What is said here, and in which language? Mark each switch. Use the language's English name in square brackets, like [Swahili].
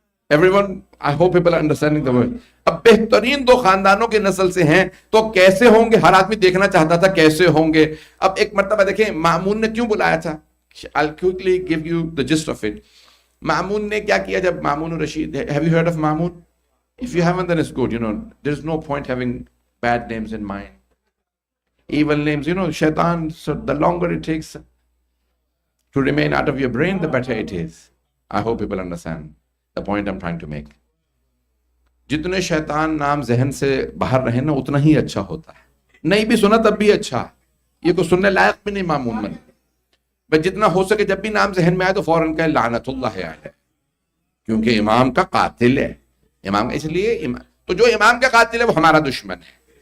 [English] Everyone, I hope people are understanding the word. [Urdu] اب بہترین دو خاندانوں کی نسل سے ہیں تو کیسے ہوں گے, ہر آدمی دیکھنا چاہتا تھا کیسے ہوں گے. اب ایک مرتبہ دیکھیں مامون نے کیوں بلایا تھا. [English] I'll quickly give you the gist of it. [Urdu] مامون نے کیا کیا جب مامون Rashid, [English] have you heard of Mamun? If you haven't, then it's good. There's no point having bad names in mind. Evil names, shaitan, so the longer it takes to remain out of your brain, the better it is. I hope people understand the point I'm trying to make. [Urdu] جتنے شیطان نام ذہن سے باہر رہے نا اتنا ہی اچھا ہوتا ہے. نہیں بھی سنا تب بھی اچھا, یہ کوئی سننے لائق بھی نہیں مامون بن. بس جتنا ہو سکے جب بھی نام ذہن میں آئے تو فوراً کہے لعنت اللہ علیہ, کیونکہ امام کا قاتل ہے. امام اس لیے تو جو امام کا قاتل ہے وہ ہمارا دشمن ہے.